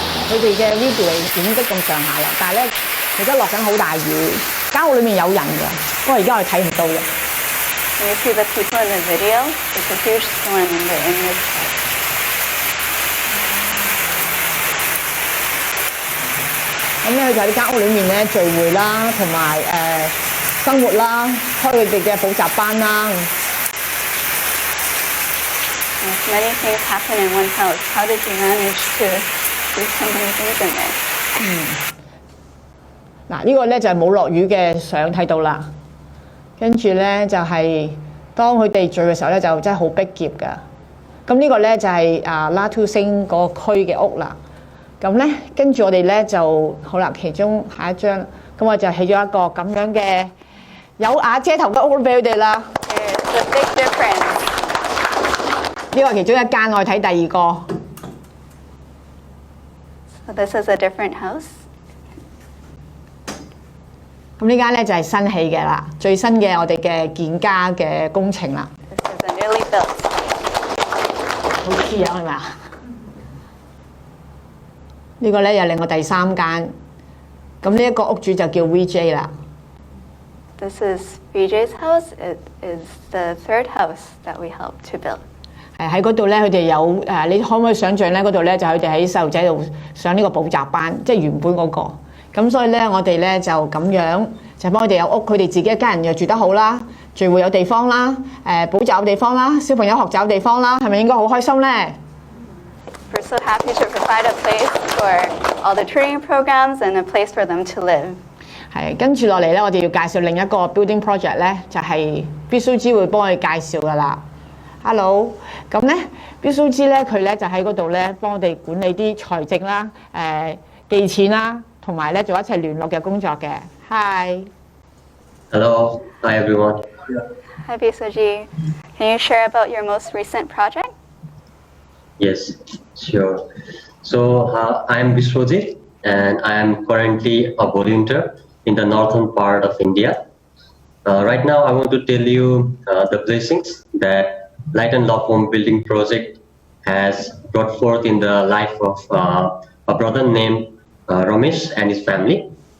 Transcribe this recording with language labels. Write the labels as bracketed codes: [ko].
[yue] 佢哋嘅 video 係影得咁上下啦，但係咧而家落緊好大雨，間屋裏面有人㗎，不過而家我哋睇唔到嘅。 [en] Can you see the people in the video? It's a huge storm and they're in this house. [yue] 咁咧就喺間屋裏面咧聚會啦，同埋生活啦，開佢哋嘅補習班啦。 [en] There's many things happen in one house. How did you manage to do so many things in there? [yue] 嗱，呢個咧就係冇落雨嘅相睇到啦。跟住咧就係當佢哋聚嘅時候咧，就真係好逼仄㗎。咁呢個咧就係拉圖星嗰個區嘅屋啦。咁咧跟住我哋咧就好啦，其中下一張，咁我就起咗一個咁樣嘅有瓦遮頭嘅屋俾佢哋啦。 [en] There's a big difference. [yue] 呢個係其中一間，我哋睇第二個。 [en] So this is a different house. [yue] 咁呢間咧就係新起嘅啦，最新嘅我哋嘅建家嘅工程啦。 [en] This is a newly built. [yue] 好似樣係咪啊？呢個咧又另外第三間，咁呢一個屋主就叫 VJ 啦。 [en] This is VJ's house. It is the third house that we helped to build. [yue] 喺嗰度咧，佢哋有你可唔可以想像咧？嗰度咧就佢哋喺細路仔度上呢個補習班，即係原本嗰個。咁所以咧，我哋咧就咁樣就幫佢哋有屋，佢哋自己一家人又住得好啦，聚會有地方啦，補習有地方啦，小朋友學習有地方啦，係咪應該好開心咧？ [en] We're so happy to provide a place for all the training programs and a place for them to live. [yue] 係跟住落嚟咧，我哋要介紹另一個 [en] building project [yue] 咧，就係必須知會幫我哋介紹噶啦。 Hello， 咁咧必須知咧佢咧就喺嗰度咧幫我哋管理啲財政啦、記錢啦，同埋咧做一齊聯絡嘅工作嘅。 [en] Hi。 Hello. Hi everyone. Hi Bisuji. Can you share about your most recent project? Yes, sure. So I'm Biswajit and I am currently a volunteer in the northern part of India. Right now I want to tell you the blessings that Light and Love Home Building Project has brought forth in the life of a brother named Ramesh and his family.